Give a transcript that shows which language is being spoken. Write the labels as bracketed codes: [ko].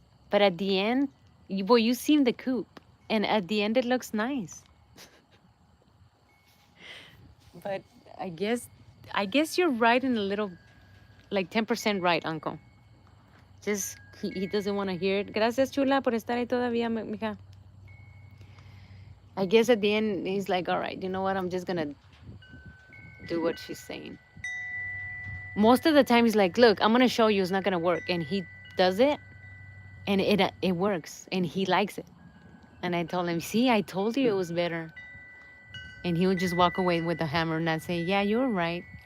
[en] But at the end, you see the coop, and at the end it looks nice. But I guess, I guess you're right in a little, like 10% right, Uncle. Just he doesn't want to hear it. [es] Gracias, chula, por estar ahí todavía, mija. [en] I guess at the end he's like, all right, you know what? I'm just gonna do what she's saying. Most of the time he's like, look, I'm gonna show you it's not gonna work, and he does it, and it works, and he likes it. And I told him, see, I told you it was better. And he would just walk away with the hammer and not say, yeah, you're right.